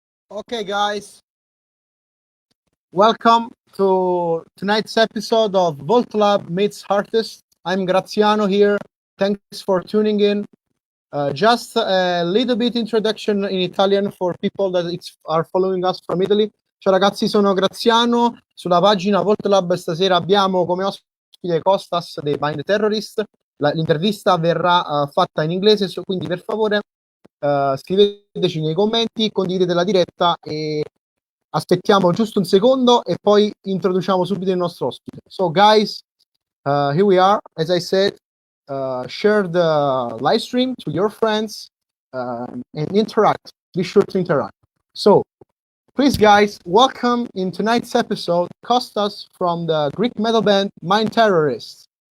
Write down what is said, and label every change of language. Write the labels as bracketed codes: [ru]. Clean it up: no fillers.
[en] Okay, guys, welcome to tonight's episode of Volt Lab Meets Artist. I'm Graziano here. Thanks for tuning in. Just a little bit introduction in Italian for people that are following us from Italy. [it] Ciao ragazzi, sono Graziano. Sulla pagina Volt Lab stasera abbiamo come ospite Kostas dei Mind Terrorist. L'intervista verrà fatta in inglese, quindi per favore scriveteci nei commenti, condividete la diretta e aspettiamo giusto un secondo e poi introduciamo subito il nostro ospite. [en] So guys, here we are. As I said, share the live stream to your friends and interact. Be sure to interact. So please guys, welcome in tonight's episode Kostas from the Greek metal band Mind Terrorist.